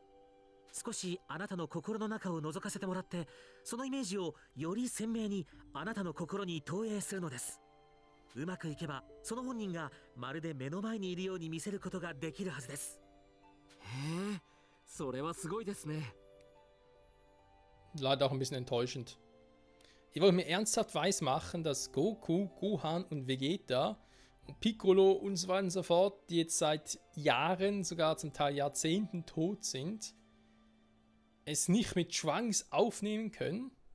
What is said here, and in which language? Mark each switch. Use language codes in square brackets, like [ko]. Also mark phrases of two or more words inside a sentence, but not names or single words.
[ja] 少しあなたの心の中を覗かせてもらってそのイメージをより鮮明にあなたの心に投影するのですうまくいけばその本人がまるで目の前にいるように見せることができるはずですへえ、それはすごいですね。 [de] Leider auch ein bisschen enttäuschend. Ich wollte mir ernsthaft weismachen, dass Goku, Gohan und Vegeta und Piccolo und so weiter und so fort, die jetzt seit Jahren, sogar zum Teil Jahrzehnten tot sind, es nicht mit Trunks aufnehmen können?